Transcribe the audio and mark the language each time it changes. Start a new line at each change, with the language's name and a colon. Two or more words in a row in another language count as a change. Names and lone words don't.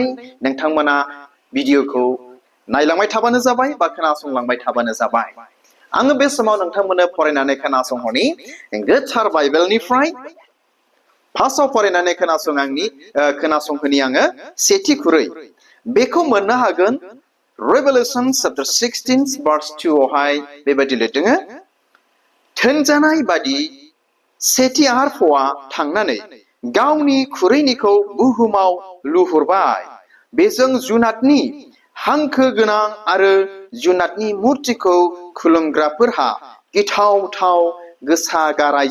Bodo: नोंथांमोना भिडिअखौ नायलांबाय थाबानो जाबाय बा खोनासंलांबाय थाबानो जाबाय। आङो बे समाव नोंथांमोननो फरायनानै खोनासंहरनि गोथार बाइबेलनिफ्राय फार्स्टआव फरायनानै खोनासंहोनि आङो सेथि खुरै बेखौ मोननो हागोन Revelation chapter 16 verse 2 आवहाय बेबायदि लिरदों थोनजानाय बादि सेथि आरफआ थांनानै गावनि खुरैनिखौ बुहुमाव लुहरबाय बेजों जुनादनि हांखो गोनां आरो जुनादनि मुर्तिखौ खुलुमग्राफोरहा गिथाव-थाव गोसा गाराय